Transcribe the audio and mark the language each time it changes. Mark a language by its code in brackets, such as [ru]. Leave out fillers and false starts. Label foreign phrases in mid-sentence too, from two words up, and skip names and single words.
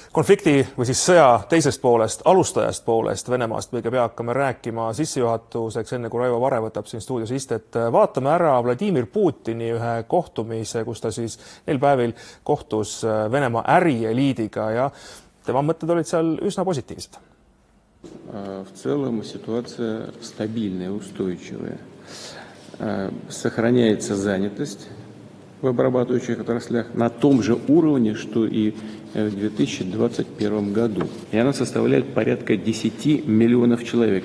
[et] Konflikti või siis sõja teisest poolest, alustajast poolest Venemaast õige pea hakkame rääkima sissejuhatuseks, enne kui Raivo Vare võtab siin stuudios istet. Vaatame ära Vladimir Putini ühe kohtumise, kus ta siis neil päevil kohtus Venemaa ärieliidiga ja tema mõtted olid seal üsna positiivsed. [ru] В целом ситуация стабильная, устойчивая. Сохраняется занятость в обрабатывающих отраслях на том же уровне, что и в 2021 году. И она составляет порядка 10 миллионов человек.